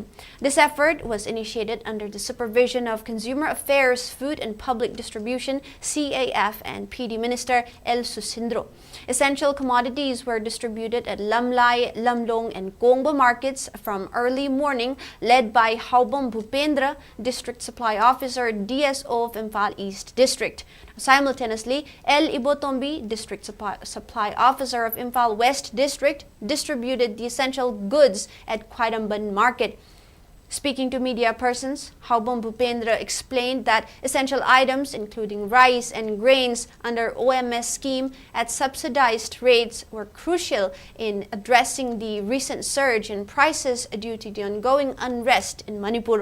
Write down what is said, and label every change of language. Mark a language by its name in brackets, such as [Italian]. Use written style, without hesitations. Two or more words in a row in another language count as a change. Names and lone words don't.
[English] This effort was initiated under the supervision of Consumer Affairs, Food and Public Distribution (CAF) and PD Minister El Susindro. Essential commodities were distributed at Lamlai, Lamlong and Kongbo markets from early morning, led by Haubom Bhupendra, District Supply Officer, DSO of Imphal East District. Simultaneously, El Ibotombi, District Supply Officer of Imphal West District, distributed the essential goods at Khwaidamban Market. Speaking to media persons, Haubom Bhupendra explained that essential items including rice and grains under OMS scheme at subsidized rates were crucial in addressing the recent surge in prices due to the ongoing unrest in Manipur.